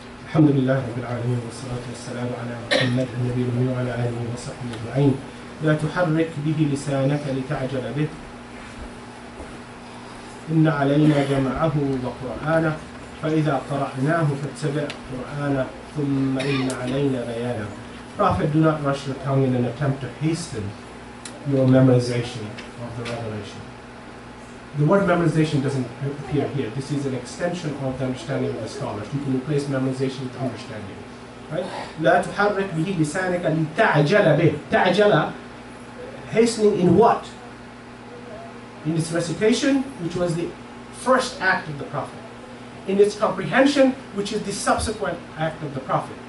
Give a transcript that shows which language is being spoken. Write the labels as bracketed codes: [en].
[ar] الحمد لله رب العالمين والصلاة والسلام على محمد النبي الأمي وعلى آله وصحبه أجمعين. لا تحرك به لسانك لتعجل به إن علينا جمعه وقرآنه فإذا قرأناه فاتبع قرآنه ثم إن علينا بيانه. [en] Prophet, do not rush your tongue in an attempt to hasten your memorization of the revelation. the word memorization doesn't appear here. This is an extension of the understanding of the scholars. You can replace memorization with understanding. Right? [ar] لا تحرك به لسانك لتعجل به. [en] تعجل, hastening in what? In its recitation, which was the first act of the Prophet. In its comprehension, which is the subsequent act of the Prophet.